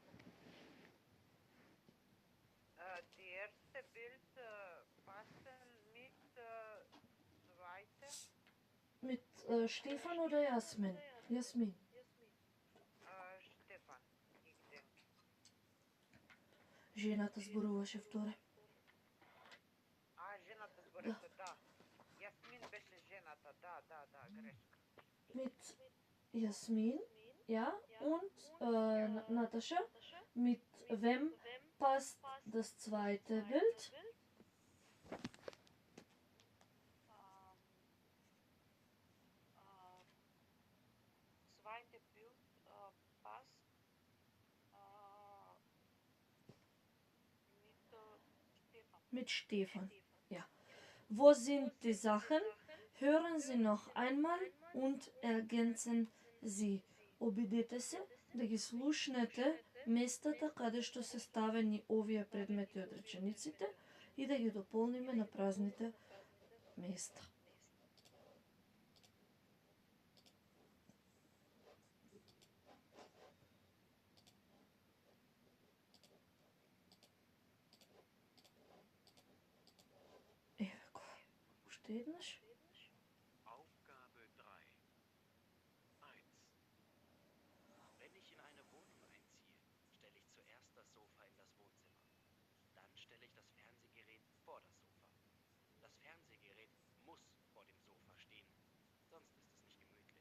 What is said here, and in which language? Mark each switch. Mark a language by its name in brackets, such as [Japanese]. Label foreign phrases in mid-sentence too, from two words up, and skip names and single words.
[German] Die erste Bild passen mit zweite Mit Stefan oder Jasmin? Jasmin. Stefan, ich denke. [Macedonian] Жената зборуваше вторе. Жената збореше, да. Jasmin беше жената, да, грешка. [German] Mit Jasmin, ja, und Natascha, mit wem passt das zweite Bild? Zweite Bild passt mit Stefan. Mit Stefan, ja. Wo sind die Sachen? Hören Sie noch einmal und ergänzen Sie. [Macedonian] Обидете се да ги слушнете местата каде што се ставени овие предмети од речениците и да ги дополниме на празните места. Еве го. Уште еднаш. [German] Aufgabe 3. 1. Wenn ich in eine Wohnung einziehe, stelle ich zuerst das Sofa in das Wohnzimmer. Dann stelle ich das Fernsehgerät vor das Sofa. Das Fernsehgerät muss vor dem Sofa stehen, sonst ist es nicht gemütlich.